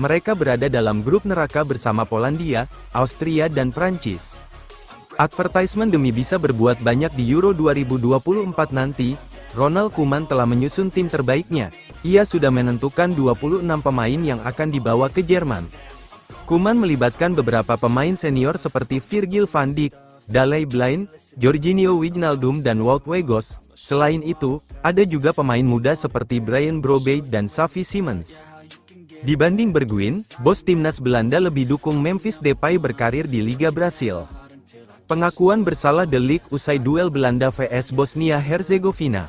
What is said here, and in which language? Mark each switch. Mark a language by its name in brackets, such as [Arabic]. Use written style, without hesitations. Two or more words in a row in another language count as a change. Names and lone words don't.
[Indonesian] Mereka berada dalam grup neraka bersama Polandia, Austria dan Prancis. Advertisement demi bisa berbuat banyak di Euro 2024 nanti, Ronald Koeman telah menyusun tim terbaiknya. Ia sudah menentukan 26 pemain yang akan dibawa ke Jerman. Koeman melibatkan beberapa pemain senior seperti Virgil van Dijk, Daley Blind, Jorginho Wijnaldum dan Wout Weghorst. Selain itu, ada juga pemain muda seperti Bryan Brobbey dan Xavi Simons. Dibanding Bergwijn, bos Timnas Belanda lebih dukung Memphis Depay berkarir di Liga Brasil. Pengakuan bersalah De Ligt usai duel Belanda vs Bosnia-Herzegovina.